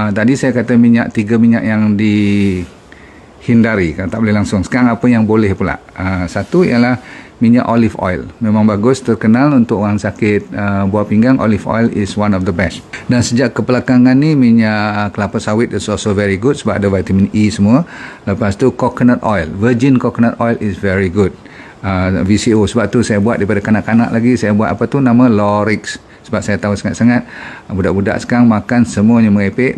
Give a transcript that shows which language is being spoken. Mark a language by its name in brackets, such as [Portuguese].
[Malay] Tadi saya kata minyak, 3 minyak yang hindari, kalau tak boleh langsung. Sekarang apa yang boleh pula? Satu ialah minyak olive oil. Memang bagus, terkenal untuk orang sakit buah pinggang. [English] Olive oil is one of the best. [Malay] Dan sejak kebelakangan ni minyak kelapa sawit [English] is also very good [Malay] sebab ada vitamin E semua. Lepas tu [English] coconut oil, virgin coconut oil is very good. [Malay] VCO, sebab tu saya buat daripada kanak-kanak lagi, saya buat apa tu, nama Lorix, sebab saya tahu sangat-sangat budak-budak sekarang makan semuanya merepek.